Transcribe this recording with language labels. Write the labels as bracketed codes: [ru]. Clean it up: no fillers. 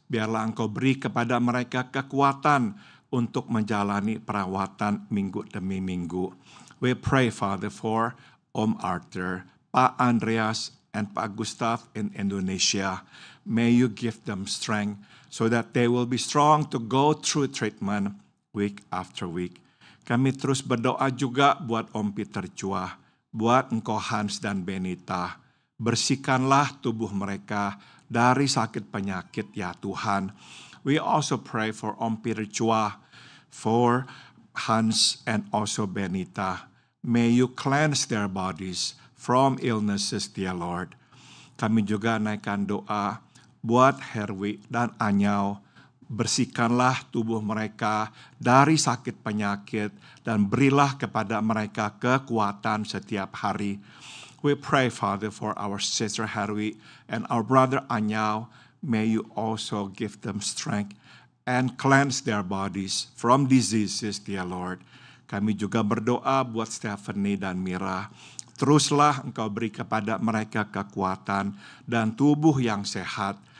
[id] Biarlah Engkau beri kepada mereka kekuatan untuk menjalani perawatan minggu demi minggu. [en] We pray, Father, for Om Arthur, Pak Andreas, and Pak Gustaf in Indonesia. May you give them strength so that they will be strong to go through treatment week after week. [id] Kami terus berdoa juga buat Om Peter Chua, buat Engkau Hans dan Benita. Bersihkanlah tubuh mereka dari sakit penyakit ya Tuhan. [en] We also pray for Om Peter Chua, for Hans and also Benita. May you cleanse their bodies from illnesses, dear Lord. [id] Kami juga naikkan doa buat Herwi dan Anyau. Bersihkanlah tubuh mereka dari sakit penyakit dan berilah kepada mereka kekuatan setiap hari. [en] We pray, Father, for our sister Herwi and our brother Anyau. May you also give them strength and cleanse their bodies from diseases, dear Lord. [id] Kami juga berdoa buat Stephanie dan Mira. Teruslah Engkau beri kepada mereka kekuatan dan tubuh yang sehat.